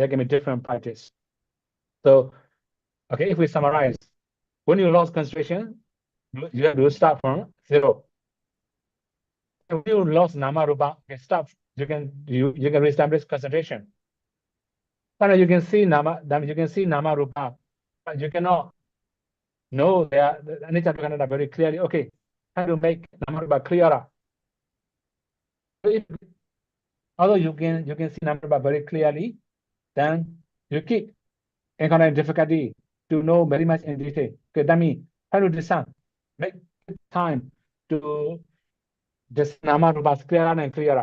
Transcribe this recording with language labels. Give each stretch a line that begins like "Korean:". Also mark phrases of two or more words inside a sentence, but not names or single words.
English: There can be different practice. So, okay, if we summarize, when you lost concentration, you have to start from 0. If you lost
Pali: nama rupa,
English: okay, stop. You can reestablish concentration. But you can see
Pali: nama rupa,
English: but you cannot know their
Pali: anicca dukkha anatta
English: very clearly. Okay, how to make
Pali: nama rupa
English: clearer? Although you can see
Pali: nama rupa
English: very clearly, then you keep encountering difficulty to know very much in detail. Okay, that means how to discern, make time to discern
Pali: nama rupa
English: clearer and clearer.